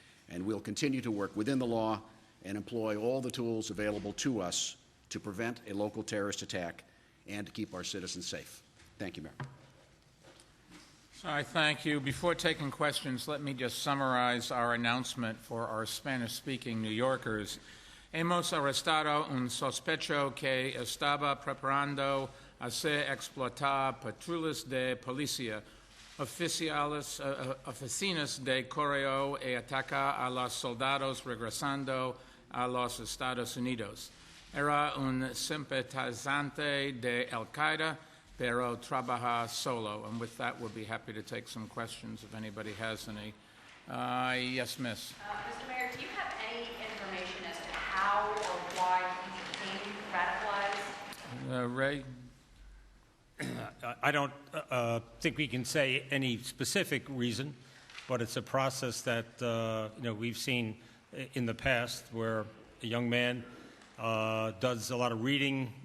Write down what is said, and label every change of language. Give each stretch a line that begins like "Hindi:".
English: And we'll continue to work within the law and employ all the tools available to us to prevent a local terrorist attack and to keep our citizens safe. Thank you, Mayor. I thank you. Before taking questions, let me just summarize our announcement for our Spanish-speaking New Yorkers.
Spanish: Hemos arrestado un sospecho que estaba preparando hacer explotar patrullas de policía, oficinas de correo y atacar a los soldados regresando a los Estados Unidos. Era un simpatizante de Al-Qaeda, pero trabaja solo.
English: And with that, we'll be happy to take some questions if anybody has any. Yes, Miss. Mr. Mayor, do you have any information as to how or why he became radicalized? Ray? I don't think we can say any specific reason, but it's a process that we've seen in the past where a young man does a lot of reading.